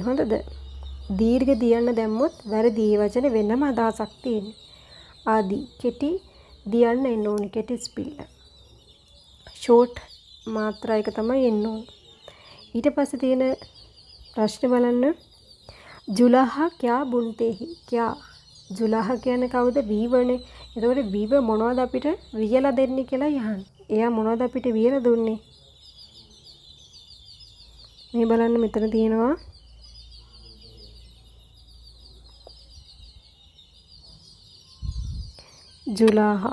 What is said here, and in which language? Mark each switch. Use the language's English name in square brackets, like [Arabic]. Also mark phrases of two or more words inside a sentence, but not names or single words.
[Sinhala] හොඳද? දීර්ඝ දියන්න දැම්මොත් වැරදි. ඒ වචනේ වෙනම අදහසක් තියෙන්නේ. ආදී කෙටි දියන්න එන්න ඕනි. කෙටි ස්පෙල්. ෂෝට් මාත්‍රා එක තමයි එන්න ඕනි. ඊට පස්සේ තියෙන ප්‍රශ්න බලන්න. [Hindi] जुलाहा क्या बुनते हैं. क्या जुलाहा [Sinhala] කියන්නේ කවුද? වීවනේ. එතකොට වීව මොනවද අපිට වියලා දෙන්නේ කියලා යහන්. එයා මොනවද අපිට වියලා දුන්නේ? මේ බලන්න මෙතන තියෙනවා जुलाहा.